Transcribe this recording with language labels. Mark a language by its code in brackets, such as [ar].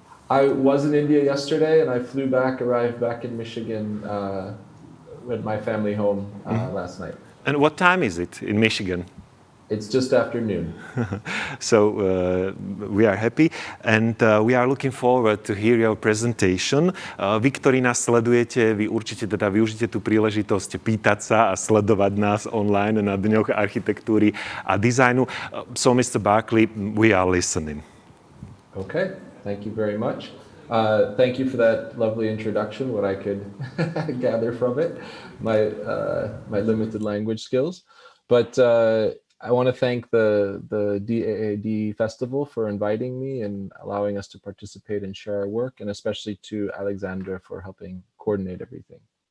[en] I was in India yesterday, and I arrived back in Michigan with my family home last night. And what time is it in Michigan? It's just afternoon. So we are happy and we are looking forward to hear your presentation. [sk] Vy, ktorí nás sledujete, vy určite teda využite tú príležitosť pýtať sa a sledovať nás online na Dňoch architektúry a dizajnu. [en] So Mr. Barclay, we are listening. Okay, thank you very much. Thank you for that lovely introduction, what I could gather from it, my limited language skills. But I want to thank the DAAD festival for inviting me and allowing us to participate and share our work, and especially to Alexandra for helping coordinate everything.